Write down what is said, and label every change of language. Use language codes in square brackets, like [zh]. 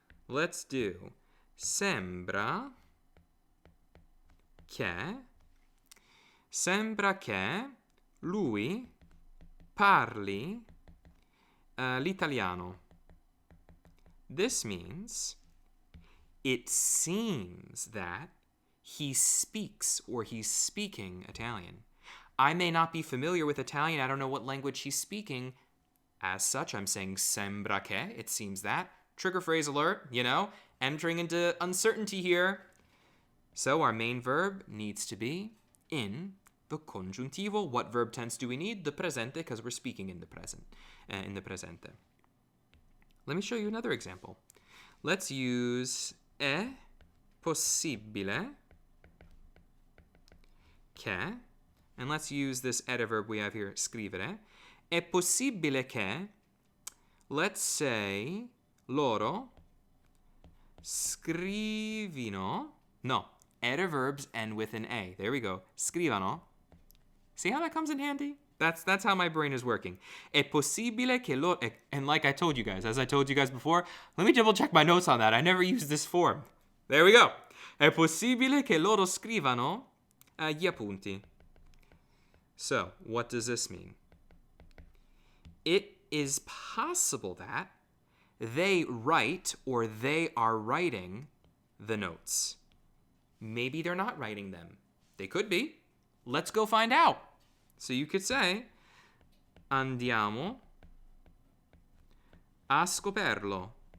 [en] Let's do [it] sembra che lui parli l'italiano. [en] This means it seems that he speaks or he's speaking Italian. I may not be familiar with Italian. I don't know what language he's speaking. As such, I'm saying sembra che. It seems that. Trigger phrase alert, entering into uncertainty here. So our main verb needs to be in the congiuntivo. What verb tense do we need? The presente, because we're speaking in the present. In the presente. Let me show you another example. Let's use è possibile che, and let's use this ediverb we have here, scrivere. [it] È possibile che, [en] let's say, [it] loro scrivino. [en] No, ediverbs end with an A. There we go. Scrivano. See how that comes in handy? That's how my brain is working. [it] È possibile che loro... [en] And like I told you guys, as I told you guys before, let me double check my notes on that. I never used this form. There we go. [it] È possibile che loro scrivano gli appunti. [en] So, what does this mean? It is possible that they write or they are writing the notes. Maybe they're not writing them. They could be. Let's go find out. So you could say, [it] andiamo a scoprirlo.